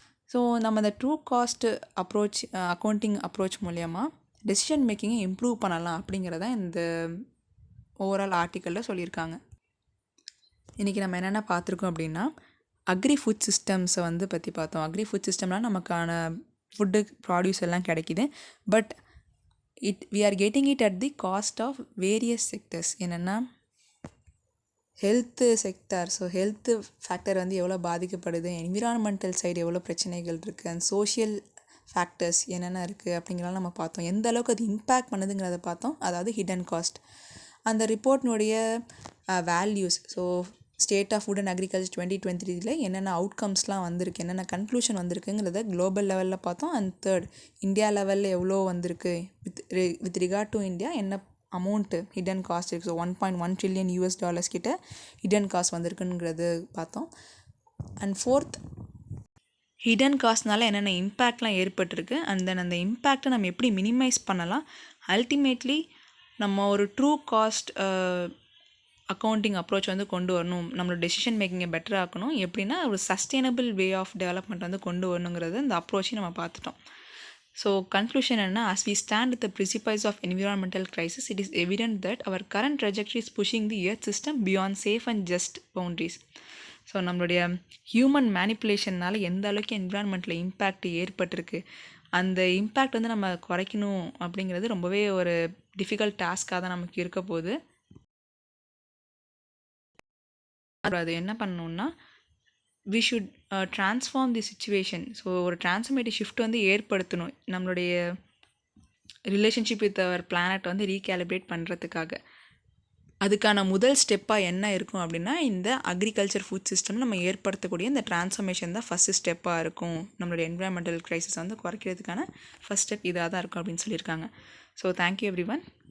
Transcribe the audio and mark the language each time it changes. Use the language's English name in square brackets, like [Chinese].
[Tamil] So நம்ம இந்த true cost approach, accounting approach மூலயமா டெசிஷன் மேக்கிங்கை இம்ப்ரூவ் பண்ணலாம் அப்படிங்கிறத இந்த ஓவரால் ஆர்டிக்கலில் சொல்லியிருக்காங்க. இன்றைக்கி நம்ம என்னென்ன பார்த்துருக்கோம் அப்படின்னா, அக்ரி-ஃபுட் சிஸ்டம்ஸை வந்து பற்றி பார்த்தோம். அக்ரி-ஃபுட் சிஸ்டம்னால் நமக்கான ஃபுட்டு ப்ராடியூஸ் எல்லாம் கிடைக்கிது. [English] But we are getting it at the cost of various sectors. [Tamil] என்னென்னா health sector, so health factor வந்து எவ்வளோ பாதிக்கப்படுது, என்விரான்மெண்டல் சைடு எவ்வளோ பிரச்சனைகள் இருக்குது, அண்ட் சோஷியல் ஃபேக்டர்ஸ் என்னென்ன இருக்குது அப்படிங்கிறலாம் நம்ம பார்த்தோம். எந்த அளவுக்கு அது இம்பேக்ட் பண்ணுதுங்கிறத பார்த்தோம், அதாவது ஹிடன் காஸ்ட். அந்த ரிப்போர்ட்னுடைய values, so state of food and agriculture 2023 என்னென்ன அவுட்கம்ஸ்லாம் வந்திருக்கு, என்னென்ன கன்க்ளூஷன் வந்திருக்குங்கிறத குளோபல் லெவலில் பார்த்தோம். அண்ட் தேர்ட், இந்தியா லெவலில் எவ்வளோ வந்திருக்கு, வித் ரிகார்ட் டு இந்தியா என்ன அமௌண்ட்டு ஹிடன் காஸ்ட் இருக்குது. ஸோ $1.1 trillion கிட்ட ஹிடன் காஸ்ட் வந்திருக்குங்கிறது பார்த்தோம். அண்ட் ஃபோர்த், ஹிடன் காஸ்ட்னால என்னென்ன இம்பேக்ட்லாம் ஏற்பட்டிருக்கு, அண்ட் தென் அந்த இம்பேக்டை நம்ம எப்படி மினிமைஸ் பண்ணலாம். அல்டிமேட்லி நம்ம ஒரு ட்ரூ காஸ்ட் அக்கௌண்டிங் அப்ரோச் வந்து கொண்டு வரணும், நம்மளோட டெசிஷன் மேக்கிங்கை பெட்டர் ஆக்கணும். எப்படின்னா ஒரு சஸ்டைனபிள் வே ஆஃப் டெவலப்மெண்ட் வந்து கொண்டு வரணுங்கிறது இந்த அப்ரோச்சையும் நம்ம பார்த்துட்டோம். ஸோ கன்க்ளூஷன் என்ன, [English] as we stand at the precipice of environmental crisis, it is evident that our current trajectory is pushing the earth system beyond safe and just boundaries. [Tamil] So நம்மளுடைய human மேனிப்புலேஷன்னால் எந்த அளவுக்கு என்விரான்மெண்ட்டில் impact ஏற்பட்டிருக்கு, அந்த impact வந்து நம்ம குறைக்கணும் அப்படிங்கிறது ரொம்பவே ஒரு டிஃபிகல்ட் டாஸ்க்காக தான் நமக்கு இருக்க போகுது. அது என்ன பண்ணணுன்னா, [English] we should transform the situation. [Tamil] So ஒரு டிரான்ஸ்ஃபர்மேட்டிவ் ஷிஃப்ட் வந்து ஏற்படுத்தணும் நம்மளுடைய ரிலேஷன்ஷிப் வித் அவர் பிளானட் வந்து ரீகேலிப்ரேட் பண்ணுறதுக்காக. அதுக்கான முதல் ஸ்டெப்பாக என்ன இருக்கும் அப்படின்னா இந்த அக்ரிகல்ச்சர் ஃபுட் சிஸ்டம் நம்ம ஏற்படுத்தக்கூடிய இந்த டிரான்ஸ்ஃபர்மேஷன் தான் ஃபஸ்ட்டு ஸ்டெப்பாக இருக்கும். நம்மளுடைய என்விரான்மெண்டல் க்ரைசிஸ் வந்து குறைக்கிறதுக்கான ஃபஸ்ட் ஸ்டெப் இதாக தான் இருக்கும் அப்படின்னு சொல்லியிருக்காங்க. [English] So thank you everyone.